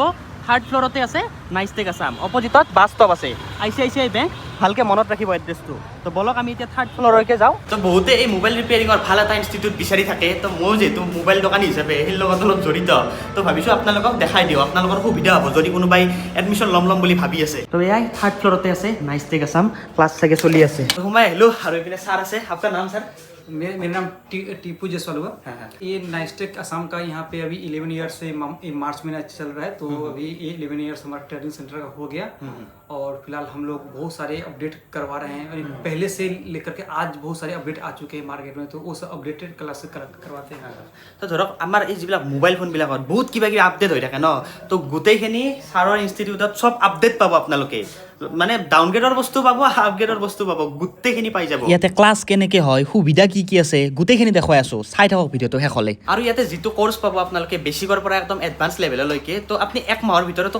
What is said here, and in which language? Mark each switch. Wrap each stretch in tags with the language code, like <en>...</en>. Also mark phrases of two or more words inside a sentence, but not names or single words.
<as>3rd ফ্ল'ৰতে আছে নাইচটেক আছাম অপজিটত</as> <en>bus stop</en> <as>আছে ICICI বেংক ভালকৈ মনত ৰাখিব এড্ৰেছটো তো বলক আমি এতিয়া 3rd ফ্ল'ৰলৈকে যাওঁ তো বহুতে এই মোবাইল ৰিপেয়াৰিঙৰ ভাল এটা ইনষ্টিটিউট বিচাৰি থাকে তো মই যিহেতু মোবাইল দোকানী হিচাপে সেই লগত অলপ জড়িত তো ভাবিছোঁ আপোনালোকক দেখাই দিওঁ আপোনালোকৰ সুবিধা হ'ব যদি কোনোবাই এডমিশ্যন ল'ম বুলি ভাবি আছে তো এয়াই 3rd ফ্ল'ৰতে আছে নাইচটেক আছাম ক্লাছ চাগে চলি আছে তো সোমাই আহিলোঁ আৰু এইপিনে ছাৰ আছে আপোনাৰ নাম ছাৰ</as> <hi>मेरा नाम टीपू जयसवाल हुआ। ये नाइस्टेक असम का यहाँ पे अभी 11 ईयर्स से मार्च महीना चल रहा है तो अभी ये 11 ईयर्स हमारा</hi> <en>training centre</en> <hi>का हो गया और फिलहाल हम लोग बहुत सारे अपडेट करवा रहे हैं और पहले से लेकर के आज बहुत सारे अपडेट आ चुके हैं मार्केट में तो वो सब</hi> <en>updated class</en> <hi>करवाते हैं</hi> <as>तो ধৰক আমাৰ এই যিবিলাক মোবাইল ফোনবিলাকত বহুত কিবা কিবি আপডেট হৈ থাকে ন তো গোটেইখিনি ছাৰৰ ইনষ্টিটিউটত চব আপডেট পাব আপোনালোকে মানে ডাউনগ্ৰেডৰ বস্তু পাব আপগ্ৰেডৰ বস্তু পাব গোটেইখিনি পাই যাব ইয়াতে ক্লাছ কেনেকৈ হয় সুবিধা কি কি আছে গোটেইখিনি দেখুৱাই আছোঁ চাই থাকক ভিডিঅ'টো শেষলৈ আৰু ইয়াতে যিটো কোৰ্চ পাব আপোনালোকে বেছিকৰ পৰা একদম এডভান্স লেভেললৈকে তো আপুনি 1 মাহৰ ভিতৰতো</as>